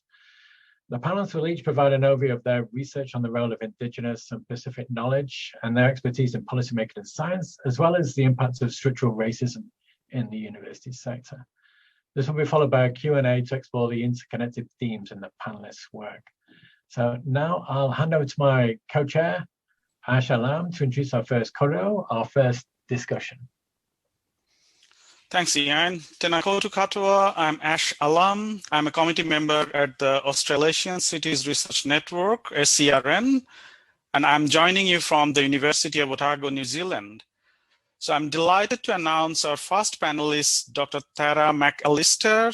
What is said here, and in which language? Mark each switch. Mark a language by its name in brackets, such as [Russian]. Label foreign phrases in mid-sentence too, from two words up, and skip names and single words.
[English] The panelists will each provide an overview of their research on the role of Indigenous and Pacific knowledge and their expertise in policymaking and science, as well as the impacts of structural racism in the university sector. This will be followed by a Q&A to explore the interconnected themes in the panelists' work. So now I'll hand over to my co-chair, Ash Alam, to introduce our first korero, our first discussion. Thanks, [Māori] Ian. Tēnā koutou katoa. [English] I'm Ash Alam. I'm a committee member at the Australasian Cities Research Network, ACRN, and I'm joining you from the University of Otago, New Zealand. So I'm delighted to announce our first panelist, Dr. Tara McAllister.